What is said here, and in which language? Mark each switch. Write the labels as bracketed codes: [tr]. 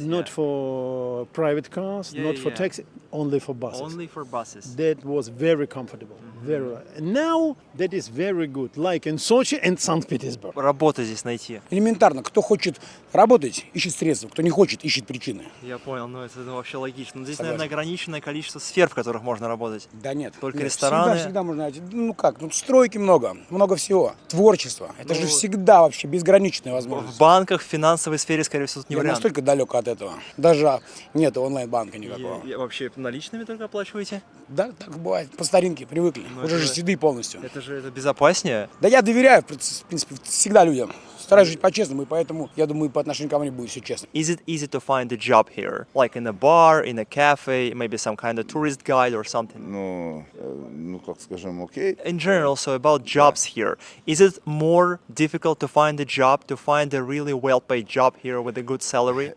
[en] Not for private cars, not for taxi, only for buses. Only for buses. That was very comfortable. Very. And now that is very good, like in Sochi and St. Petersburg. [ru] Работу здесь найти. Элементарно, кто хочет работать, ищет средства, кто не хочет, ищет причины. Я понял, это вообще логично. Но здесь, Согласен. наверное, ограниченное количество сфер, в которых можно работать. Да нет. Только нет, рестораны. Всегда можно найти. Стройки много всего. Творчество. Это же всегда вообще безграничная возможность. В банках, в финансовой сфере, скорее всего, тут не Я вариант. настолько далек от этого. Даже нет онлайн-банка никакого. Вообще наличными только оплачиваете? Да, так бывает. По старинке привыкли. Уже же седые полностью. Это же безопаснее. Да я доверяю, в принципе, всегда людям. Стараюсь жить по-честному, и поэтому, я думаю, по отношению ко мне будет все честно. [en] Is it easy to find a job here? Like in a bar, in a cafe, maybe some kind of tourist guide or something? [ru] Ну, как скажем, окей. [en] In general, so about jobs here. Is it more difficult to find a job, to find a really well-paid job here with a good salary?